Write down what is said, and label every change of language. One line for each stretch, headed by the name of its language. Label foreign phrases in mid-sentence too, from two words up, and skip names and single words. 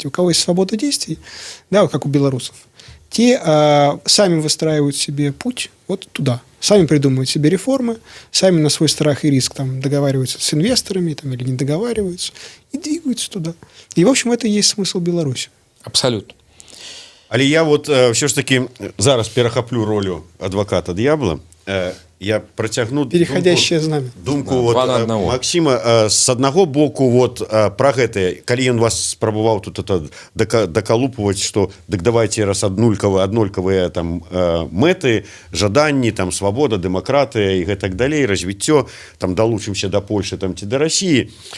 Russian: У кого есть свобода действий, да, вот как у белорусов, те сами выстраивают себе путь вот туда. Сами придумывают себе реформы, сами на свой страх и риск там, договариваются с инвесторами там, или не договариваются и двигаются туда. И, в общем, это и есть смысл Беларуси. Абсолютно.
Belarusian: Але я
Russian: вот все ж таки
Belarusian: зараз перахаплю ролю адвоката д'ябла. Я працягну
Russian: Переходящее знамя.
Belarusian: думку вот, Максима. С аднаго боку вот, пра гэтае, калі ён вас спрабаваў тут это дакалупваць, што дык давайте раз аднолькавыя там мэты, жаданні, там свабода, дэмакратыя і гэтак далей, развіццё, там далучымся да Польшы там ці да Расіі.